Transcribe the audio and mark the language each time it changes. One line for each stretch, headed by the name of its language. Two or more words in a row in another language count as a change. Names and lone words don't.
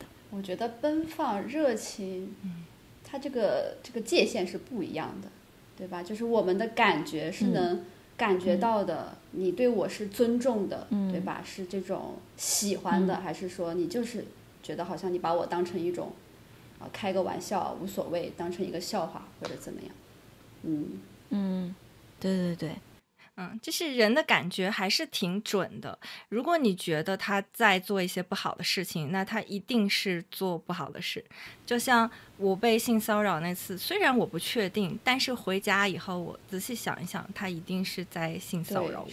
Chinese: 我覺得奔放、熱情，它這個界限是不一樣的，對吧？就是我們的感覺是能感覺到的，你對我是尊重的，对吧？是這種喜歡的，還是說你就是覺得好像你把我當成一種開個玩笑無所謂，當成一個笑話或者怎麼樣？對对对。就是人的感觉還是挺準的。如果你覺得他在做一些不好的事情，那他一定是做不好的事。就像我被性騷擾那次，雖然我不確定，但是回家以後我仔細想一想，他一定是在性騷擾我。